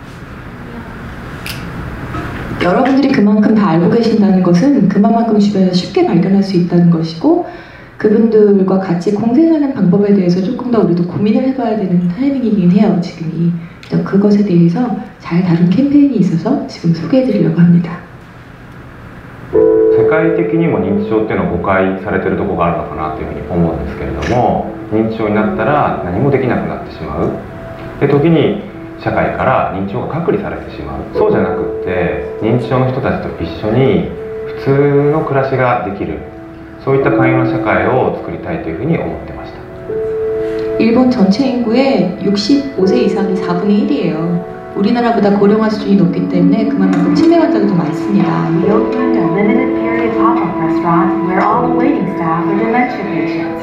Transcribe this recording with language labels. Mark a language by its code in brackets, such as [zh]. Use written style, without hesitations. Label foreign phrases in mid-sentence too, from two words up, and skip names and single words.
[ko] 여러분들이 그만큼 다 알고 계신다는 것은 그만큼 주변에서 쉽게 발견할 수 있다는 것이고, 그분들과 같이 공생하는 방법에 대해서 조금 더 우리도 고민을 해봐야 되는 타이밍이긴 해요, 지금이. 그것에 대해서 잘 다룬 캠페인이 있어서 지금 소개해드리려고 합니다. [ja] 世界的にも認知症っていうのは誤解されてるところがあるのかなというふうに思うんですけれども、認知症になったら何もできなくなってしまうで、時に社会から認知症が隔離されてしまう。そうじゃなくって認知症の人たちと一緒に普通の暮らしができる、そういった寛容な社会を作りたいというふうに思ってました。 [ko] 일본 전체 인구의 65세 이상이 4분의 1이에요. 우리나라보다 고령화 수준이 높기 때문에 그만큼 치매 환자도 더 많습니다. [en] We opened a limited period pop-up restaurant where all the waiting staff are dementia patients.